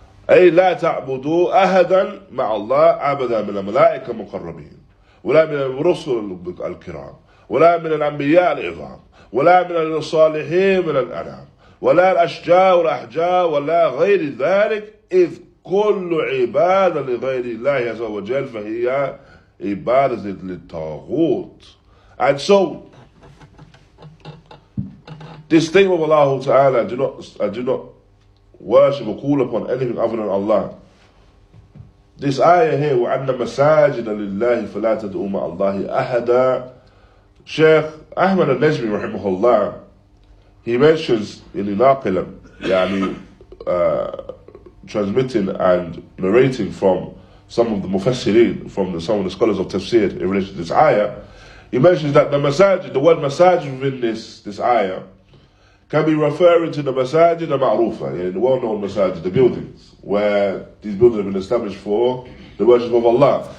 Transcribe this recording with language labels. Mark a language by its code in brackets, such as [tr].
[ar] أي لا تعبدوا أحدا مع الله أبدا من الملائكة المقربين ولا من الرسل الكرام ولا من الأنبياء العظام ولا من الصالحين من الأنام ولا الأشجار والأحجار ولا غير ذلك إذ كل عبادة لغير الله عز وجل فهي عبادة للطاغوت. [en] And so this statement of Allah Ta'ala, do not worship or call upon anything other than Allah. This ayah here, [ar] وَأَنَّ مَسَاجِدَ لِلَّهِ فَلَا تَدْعُوا مَعَ اللَّهِ أَحَدًا. [en] Shaykh Ahmad al-Najmi raḥimahullāh, he mentions in Naqilam, transmitting and narrating from some of the mufassirin, from some of the scholars of tafsir in relation to this ayah, he mentions that the masajid, the word masajid within this ayah, can be referring to the masajid al-ma'rufa, the well-known masajid, the buildings, where these buildings have been established for the worship of Allah.